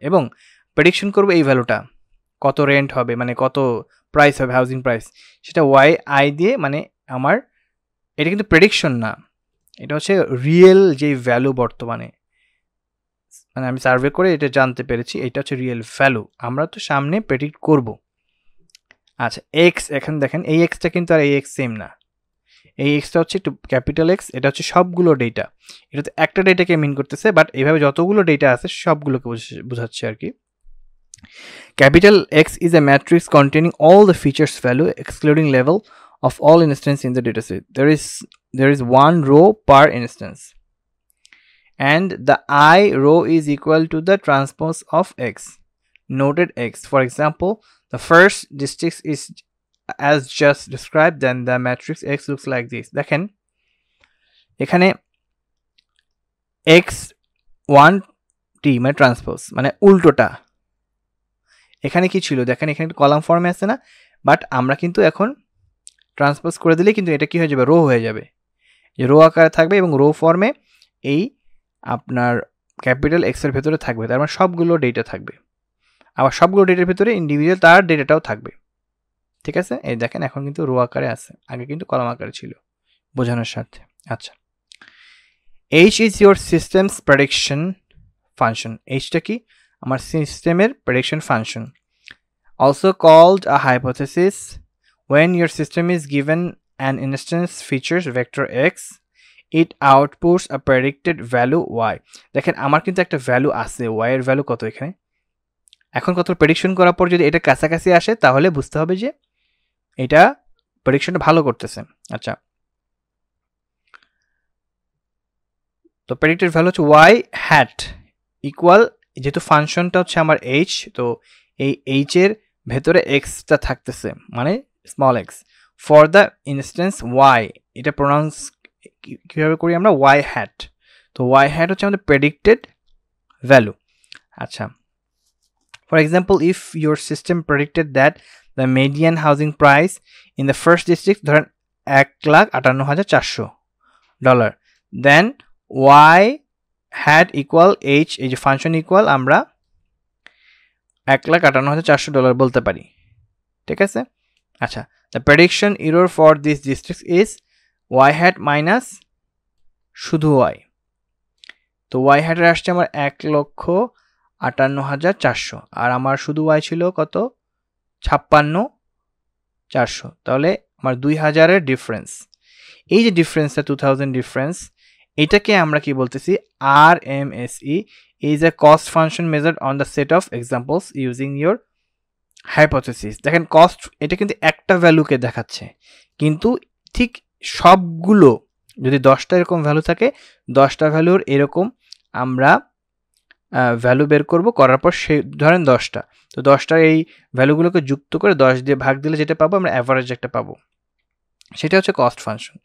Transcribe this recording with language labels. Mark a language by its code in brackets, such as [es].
[bn] এবং প্রেডিকশন করবো এই ভ্যালুটা কত রেন্ট হবে, মানে কত প্রাইস হবে, হাউজিং প্রাইস, সেটা ওয়াই আই দিয়ে, মানে আমার এটা কিন্তু প্রেডিকশন না, এটা হচ্ছে রিয়েল যেই ভ্যালু বর্তমানে, মানে আমি সার্ভে করে এটা জানতে পেরেছি, এটা হচ্ছে রিয়েল ভ্যালু, আমরা তো সামনে প্রেডিক্ট করব। আচ্ছা, এক্স, এখন দেখেন এই এক্সটা কিন্তু আর এই এক্স সেম না, এই এক্সটা হচ্ছে একটু ক্যাপিটাল এক্স, এটা হচ্ছে সবগুলো ডেটা, এটা তো একটা ডেটাকে মিন করতেছে, বাট এইভাবে যতগুলো ডেটা আছে সবগুলোকে বোঝাচ্ছে আর কি। [en] Capital X is a matrix containing all the features value excluding level of all instances in the dataset. There is one row per instance, and the I row is equal to the transpose of X, noted X. For example, the first district is as just described, then the matrix X looks like this. [bn] দেখেন এখানে X1T মানে transpose, মানে উল্টোটা। এখানে কি ছিল দেখেন, এখানে একটা কলাম ফর্মে আছে না, বাট আমরা কিন্তু এখন ট্রান্সপোজ করে দিলে কিন্তু এটা কি হয়ে যাবে, রো হয়ে যাবে, যে রো আকারে থাকবে এবং রো ফর্মে এই আপনার ক্যাপিটাল এক্স এর ভেতরে থাকবে, তার মানে সবগুলো ডেটা থাকবে, আবার সবগুলো ডেটার ভেতরে ইন্ডিভিজুয়াল তার ডেটাটাও থাকবে। ঠিক আছে, এই দেখেন এখন কিন্তু রো আকারে আছে, আগে কিন্তু কলাম আকারে ছিল, বোঝানোর স্বার্থে। [en] আচ্ছা, h is your system's prediction function। [bn] hটা কি? আমার সিস্টেমের [en] prediction function, also called a hypothesis। when your system is given an instance features vector x, it outputs a predicted value y। [bn] দেখেন আমার কিন্তু একটা ভ্যালু আছে, y এর ভ্যালু কত এখানে, এখন কত প্রেডিকশন করার পর যদি এটা কাছাকাছি আসে তাহলে বুঝতে হবে যে এটা প্রেডিকশনটা ভালো করতেছে। আচ্ছা, তো প্রেডিক্টেড ভ্যালু হচ্ছে y hat ইকুয়াল, যেহেতু ফাংশনটা হচ্ছে আমার h, তো এই h এর ভেতরে xটা থাকতেছে মানে small x for the instance y। এটা প্রোনাউন্স কিভাবে করি আমরা? y hat। তো y hat হচ্ছে আমাদের প্রেডিক্টেড ভ্যালু। [en] আচ্ছা, for example, if your system predicted that the median housing price in the first district ধরেন $1,58,400, then y hat equal h, [bn] এই যে ফাংশন ইকুয়াল আমরা $1,58,400 বলতে পারি, ঠিক আছে। [en] আচ্ছা, the prediction error for this district is y hat minus শুধু y। [bn] তো y hat এর আসছে আমার 1,58,400 আর আমার শুধু y ছিল কত? 56,400, তাহলে আমার 2000 এর ডিফারেন্স। এই যে ডিফারেন্সটা 2000 ডিফারেন্স, এটাকে আমরা কি বলতেছি? [en] RMSE is a cost function measured on the set of examples using your hypothesis। [bn] দেখেন কস্ট এটা কিন্তু একটা ভ্যালুকে দেখাচ্ছে, কিন্তু ঠিক সবগুলো যদি 10টা এরকম ভ্যালু থাকে, 10টা ভ্যালুর এরকম আমরা ভ্যালু বের করব, করার পর সে ধরেন 10টা, তো 10টার এই ভ্যালুগুলোকে যুক্ত করে 10 দিয়ে ভাগ দিলে যেটা পাবো আমরা অ্যাভারেজ একটা পাবো, সেটা হচ্ছে কস্ট ফাংশন।